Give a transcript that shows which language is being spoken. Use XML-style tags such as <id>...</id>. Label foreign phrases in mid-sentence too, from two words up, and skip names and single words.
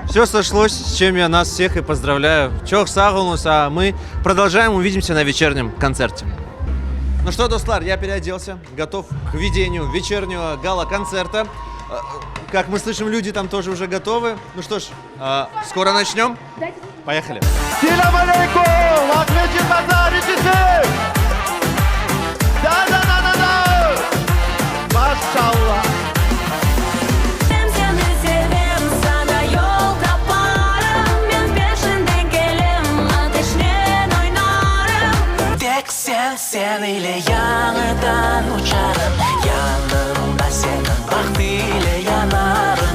<ru>Все сошлось, с чем я нас всех и поздравляю.</ru> <crh>Чох сагулнус,</crh> <ru>а мы продолжаем, увидимся на вечернем концерте. Ну что, достлар, я переоделся, готов к ведению вечернего гала-концерта. Как мы слышим, люди там тоже уже готовы. Ну что ж, скоро начнем. Поехали.</ru> <tr>Selam aleyküm. Ahmetçin Pazarcısı. Da. Maşallah. Sen ile yanından uçarım, yanımda senin vaktiyle yanarım.</tr>